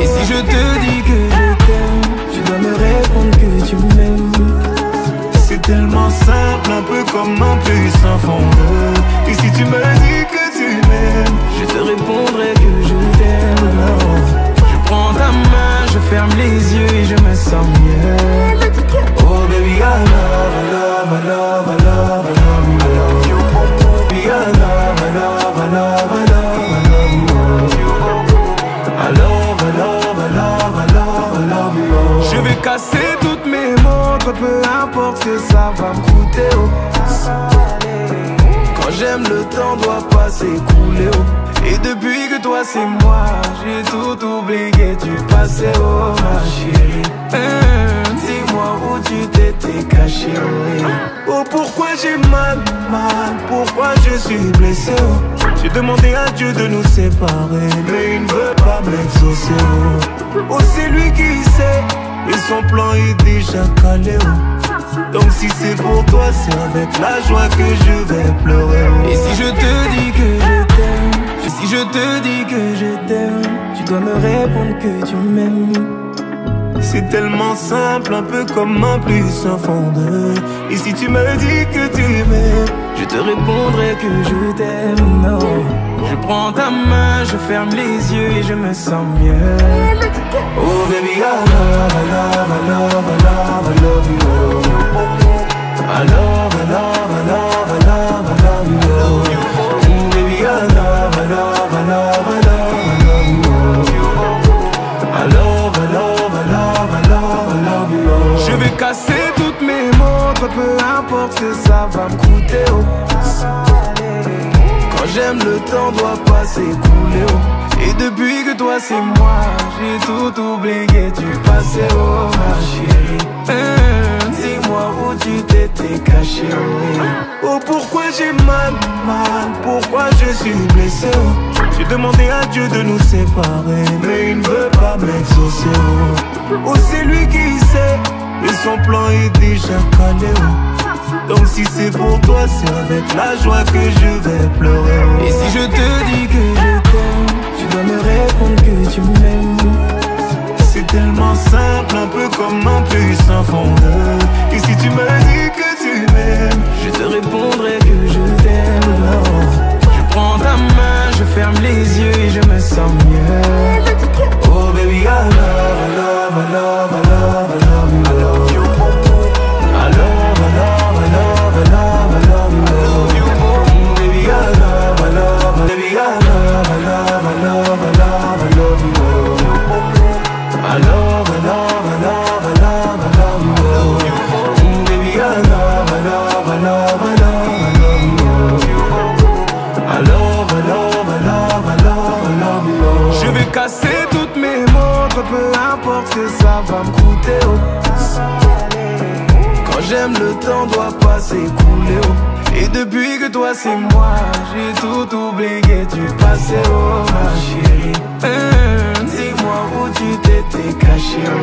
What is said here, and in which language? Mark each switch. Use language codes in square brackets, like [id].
[fr] Et si je te dis que je t'aime, tu dois me répondre que tu m'aimes. C'est tellement simple, un peu comme un puissant fondeur. Et si tu me dis que tu m'aimes, je te répondrai que je t'aime. Je prends ta main, je ferme les yeux et je me sens mieux. [en] Oh baby, I love, I love, I love, I love, I love you. Baby, I love, I love, I love, I love, I love you. I love, I love, I love, I love, I love you. [fr] Je vais casser toutes mes montres, peu importe ce que ça va me coûter. Oh. Quand j'aime, le temps doit pas s'écouler. Oh. Et depuis que toi c'est moi, j'ai tout oublié du passé. Oh ma chérie, dis-moi où tu t'étais caché. Oh, oh pourquoi j'ai mal, pourquoi je suis blessé. Oh. J'ai demandé à Dieu de nous séparer, mais il ne veut pas m'exaucer. Oh, oh c'est lui qui sait, et son plan est déjà calé. Oh. Donc si c'est pour toi, c'est avec la joie que je vais pleurer. Oh. Et si je te dis que je t'aime, et si je te dis que je t'aime, tu dois me répondre que tu m'aimes. C'est tellement simple, un peu comme un puissant fondeur. Et si tu me dis que tu m'aimes, je te répondrai que je t'aime. Non, je prends ta main, je ferme les yeux et je me sens mieux. [en] Oh baby, I love, I love, I love, I love, I love you. I love, I love, I love, I love, I love you. Baby, I love, I love, I love, I love, I love you. I love, I love, I love, I love, I love you. [fr] Je vais casser toutes mes montres, peu importe ce que ça va me coûter. Oh. Quand j'aime, le temps doit pas s'écouler. Oh. Et depuis que toi c'est moi, j'ai tout oublié du passé. Oh ma chérie, dis-moi où tu t'étais caché. Oh, oh pourquoi j'ai mal, pourquoi je suis blessé. Oh. J'ai demandé à Dieu de nous séparer, mais il ne veut pas m'exaucer. Oh, oh c'est lui qui sait, et son plan est déjà calé. Oh. Donc si c'est pour toi, c'est avec la joie que je vais pleurer. Oh. Et si je te dis que je t'aime, tu dois me répondre que tu m'aimes. C'est tellement simple, un peu comme un puissant fondeur. Et si tu me dis que tu m'aimes, je te répondrai que je t'aime. Je prends ta main, je ferme les yeux et je me sens mieux. [en] Oh baby, I love, I love, I love, I love, I love you. I love, I love, I love, I love, I love you. Baby, I love, I love, baby, I love, I love, I love, I love, I love you. I love, I love, I love, I love, I love you. Baby, I love, I love, I love, I love, I love you. I love, I love, I love, I love, I love you. [fr] Je vais casser toutes mes montres, peu importe ce que ça va me coûter. Oh. Quand j'aime, le temps doit pas s'écouler. Oh. Et depuis que toi c'est moi, j'ai tout oublié du passé. Oh ma chérie, dis-moi où tu t'étais caché.